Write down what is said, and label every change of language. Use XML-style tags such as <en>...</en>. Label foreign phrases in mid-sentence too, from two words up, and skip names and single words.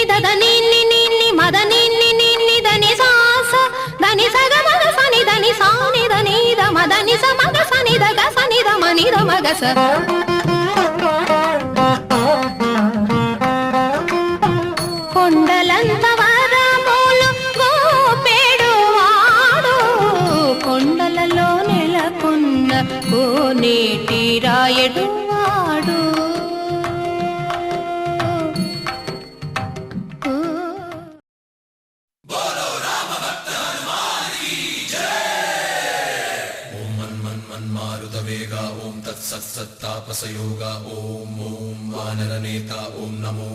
<te>దద నిన్ని నిన్ని మద నిన్ని నిన్ని దని సాస దని సగ మగ సని దని సాని దని ద మద నిస మగ సని ద గ సని ద మని ద మగ స కొండలంత వరములు గోపేడు వాడు కొండలలో నెలకొన్న కోనేటి రాయడు వాడు</te> <sa>मारुतवेगा ओम तत्सत्सत्तापसयोगा ओम ओम वानरनेता ओम नमो</sa>